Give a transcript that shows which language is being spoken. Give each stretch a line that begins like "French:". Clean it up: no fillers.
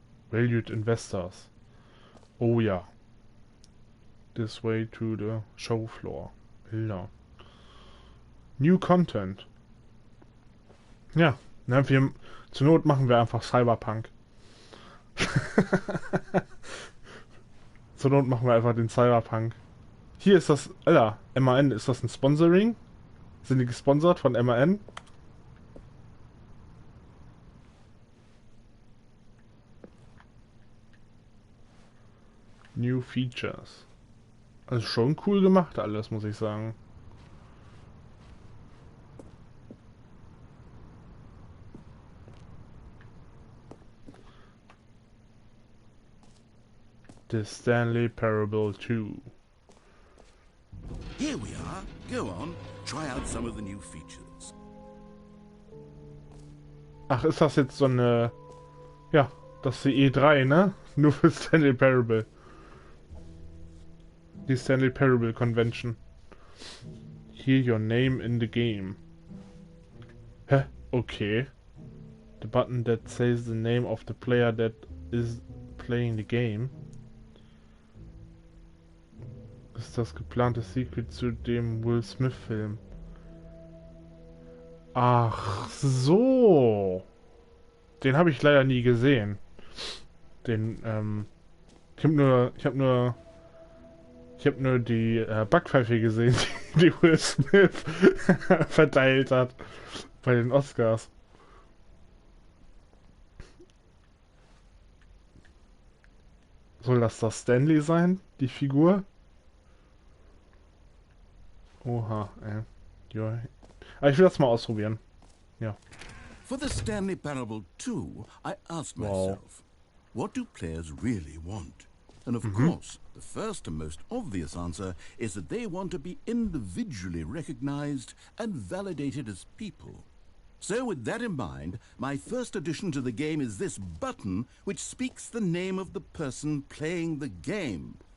English: Valued investors. Oh ja. This way to the show floor. Bilder. New content.
German: Ja, ne, zur Not machen wir einfach Cyberpunk. Zur Not machen wir einfach den Cyberpunk. Hier ist das, Alter, MAN, ist das ein Sponsoring? Sind die gesponsert von MAN? New Features. Also schon cool gemacht alles, muss ich sagen.
English: The Stanley Parable 2. Here we are. Go on. Try out some of the new features.
German: Ach, ist das jetzt so eine... Ja, das ist die E3, ne? Nur für Stanley Parable. Die Stanley Parable Convention.
English: Hear your name in the game. Hä? Okay. The button that says the name of the player that is playing the game.
German: Ist das geplante Sequel zu dem Will Smith Film? Ach so. den habe ich leider nie gesehen. Den, ich habe nur die Backpfeife gesehen, die Will Smith verteilt hat bei den Oscars. Soll das Stanley sein, die Figur? Oha, ey. Ja. Aber ich will das mal ausprobieren. Ja.
English: For the Stanley Parable 2, I asked myself, what do players really want? And of course, the first and most obvious answer is that they want to be individually recognized and validated as people. So with that in mind, my first addition to the game is this button which speaks the name of the person playing the game.